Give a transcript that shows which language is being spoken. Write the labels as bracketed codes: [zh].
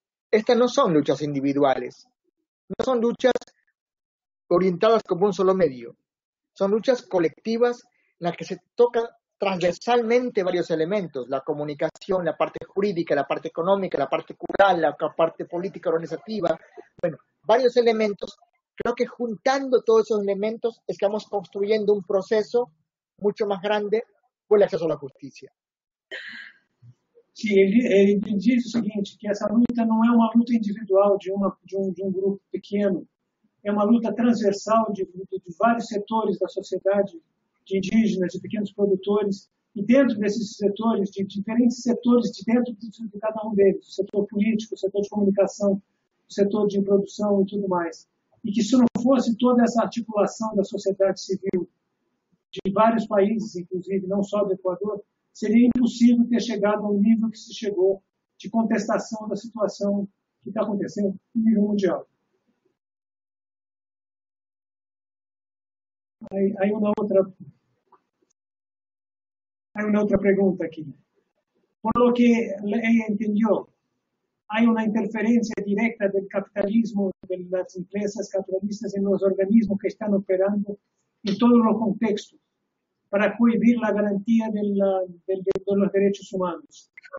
[es] Estas no son luchas individuales, no son luchas orientadas como un solo medio, son luchas colectivas en las que se tocan transversalmente varios elementos, la comunicación, la parte jurídica, la parte económica, la parte cultural, la parte política organizativa, bueno, varios elementos. Creo que juntando todos esos elementos es que vamos construyendo un proceso mucho más grande por el acceso a la justicia. [pt] Sim, ele diz o seguinte, que essa luta não é uma luta individual de um grupo pequeno, é uma luta transversal de vários setores da sociedade, de indígenas, de pequenos produtores, e dentro desses setores, de diferentes setores de dentro de cada um deles, o setor político, o setor de comunicação, o setor de produção e tudo mais. E que se não fosse toda essa articulação da sociedade civil, de vários países, inclusive, não só do Equador, seria impossível ter chegado ao nível que se chegou de contestação da situação que está acontecendo no nível mundial. [es] Hay una otra pregunta aquí. Por lo que ella entendió, hay una interferencia directa del capitalismo, de las empresas capitalistas en los organismos que están operando en todos los contextos para cohibir la garantía de los derechos humanos.